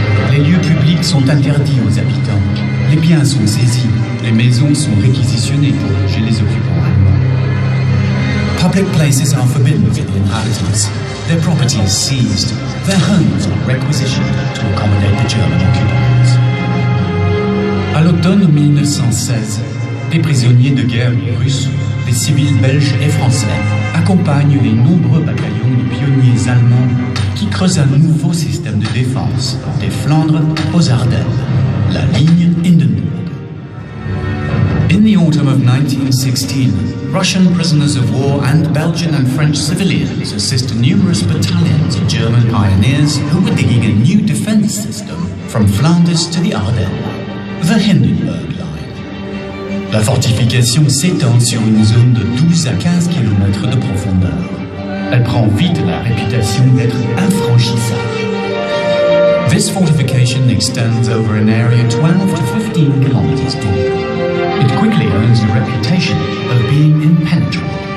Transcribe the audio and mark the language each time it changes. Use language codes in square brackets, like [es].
[fr] Les lieux publics sont interdits aux habitants, les biens sont saisis, les maisons sont réquisitionnées pour loger les occupants allemands. [en] Public places are forbidden for the inhabitants, their properties seized, their homes are requisitioned to accommodate the German occupiers. [fr] À l'automne 1916, des prisonniers de guerre russes, des civils belges et français accompagnent les nombreux bataillons de pionniers allemands qui creusent un nouveau système de défense des Flandres aux Ardennes, la ligne Hindenburg. [en] In the autumn of 1916, Russian prisoners of war and Belgian and French civilians assist numerous battalions of German pioneers who were digging a new defense system from Flanders to the Ardennes. The Hindenburg Line. [fr] La fortification s'étend sur une zone de 12 à 15 km de profondeur. Elle prend vite la réputation d'être infranchissable. [en] This fortification extends over an area 12 to 15 kilometers deep. It quickly earns the reputation of being impenetrable.